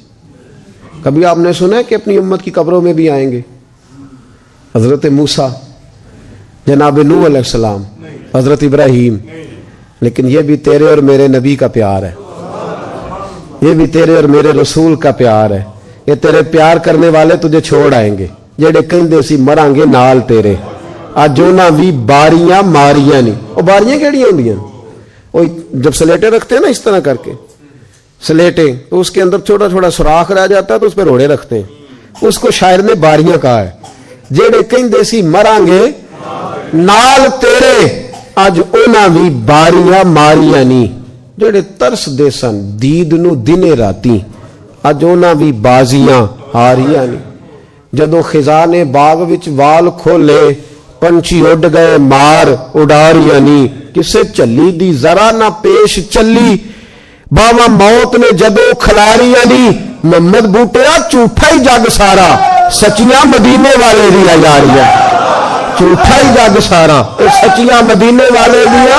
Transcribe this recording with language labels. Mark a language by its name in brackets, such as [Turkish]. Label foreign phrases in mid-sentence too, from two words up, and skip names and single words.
[Urdu] کبھی آپ نے سنا ہے کہ اپنی امت کی قبروں میں بھی آئیں گے؟ حضرت موسیٰ، جناب نوح علیہ السلام، حضرت ابراہیم، لیکن یہ بھی تیرے اور میرے نبی کا پیار ہے، یہ بھی تیرے اور میرے رسول کا پیار ہے۔ یہ تیرے پیار کرنے والے تجھے چھوڑ آئیں گے، [Punjabi] جڑے کہندے سی مران گے نال تیرے، آج انہاں بھی باریاں ماریاں نہیں۔ وہ باریاں کیڑیاں ہوندیاں؟ [Urdu] وہ جب سلیٹیں رکھتے ہیں نا اس طرح کر کے سلیٹیں، تو اس کے اندر چھوٹا چھوٹا سوراخ رہ جاتا ہے تو اس پہ روڑے رکھتے ہیں، اس کو شاعر نے باریاں کہا ہے۔ [Punjabi] جڑے کہندے سی مران گے نال تیرے، اج انہاں بھی باریاں ماریاں نہیں۔ جڑے ترس دے سن دید نو دنے راتی، اج انہاں بھی بازیاں ہاریاں نہیں۔ جدوں خزان باغ وچ وال کھولے، پنچھی اڈ گئے مار اڈاریاں نہیں۔ کسے چلی دی ذرا نہ پیش چلی، باوا موت نے جدوں کھلاریاں نہیں۔ محمد بوٹیا جھوٹا ہی جگ سارا، سچیاں مدینے والے دیا یاریاں۔ جھوٹا ہی جگ سارا، سچیاں مدینے والے دیا۔